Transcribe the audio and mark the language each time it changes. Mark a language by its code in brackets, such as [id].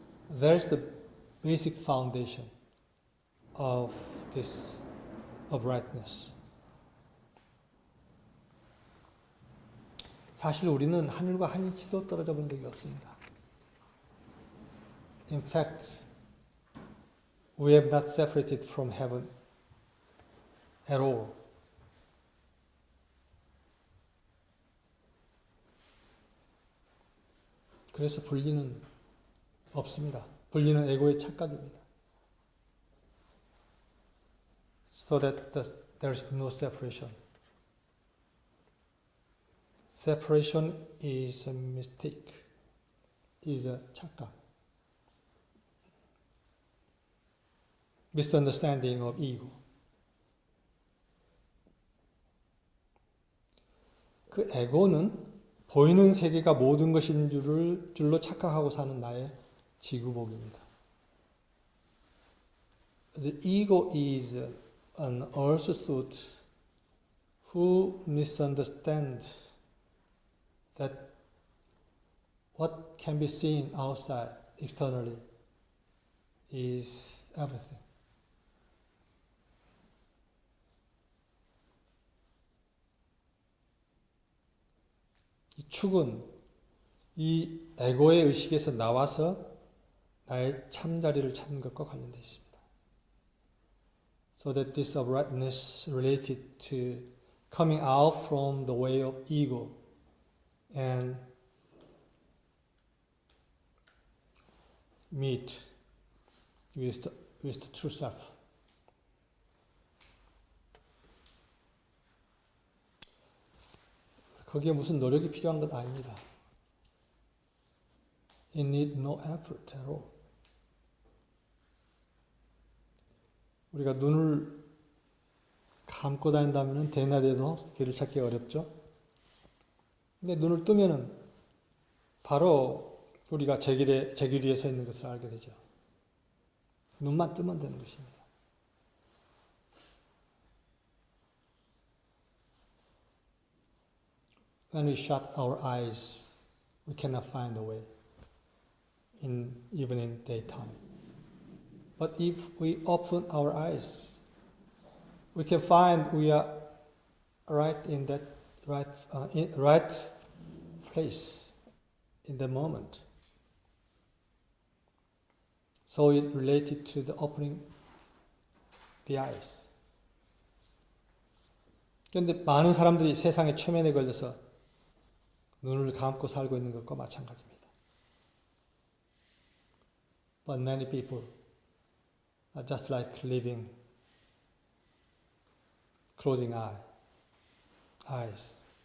[en] There's the basic foundation of this uprightness. [ko] 사실 우리는 하늘과 한 인치도 떨어져 본 적이 없습니다. [en] In fact, we have not separated from heaven at all. [ko] 그래서 분리는 없습니다. 분리는 에고의 착각입니다. [en] So that there is no separation. Separation is a mistake, is a 착각. Misunderstanding of ego. [ko] 그 에고는 보이는 세계가 모든 것인 줄로 착각하고 사는 나의 지구복입니다. [en] The ego is an earth suit who misunderstands that what can be seen outside, externally, is everything. [ko] 이 축은 이 에고의 의식에서 나와서 나의 참자리를 찾는 것과 관련되어 있습니다. [en] So that this uprightness related to coming out from the way of ego and meet with the true self. [ko] 거기에 무슨 노력이 필요한 것 아닙니다. [en] It needs no effort at all. [ko] 우리가 눈을 감고 다닌다면 대낮에도 길을 찾기 어렵죠. 근데 눈을 뜨면은 바로 우리가 제길 위에 서 있는 것을 알게 되죠. 눈만 뜨면 되는 것입니다. [en] when we shut our eyes, we cannot find a way, even in daytime. But if we open our eyes, we can find we are right in that right place in the moment. So it related to the opening the eyes. [ko] 그런데 많은 사람들이 세상의 최면에 걸려서 눈을 감고 살고 있는 것과 마찬가지입니다. [en] But many people are just like living, closing eyes.